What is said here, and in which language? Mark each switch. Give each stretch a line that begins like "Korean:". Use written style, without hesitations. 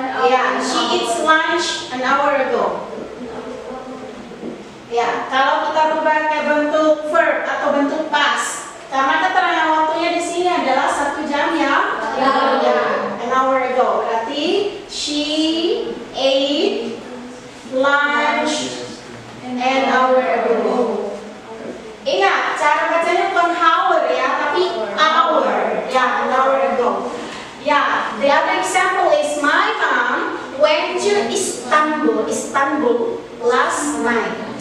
English: Ya, she eats lunch an hour ago.
Indonesian: Ya, kalau kita rubah ke bentuk verb atau bentuk past, karena keterangan waktunya di sini adalah 1 jam yang lalu,
English: an hour ago.
Indonesian: Berarti
English: she ate lunch an hour ago.
Indonesian: Ingat, cara bacanya bukan hour ya, tapi hour.
English: Ya, an hour ago. Ya, the other example is my mom went to Istanbul last night.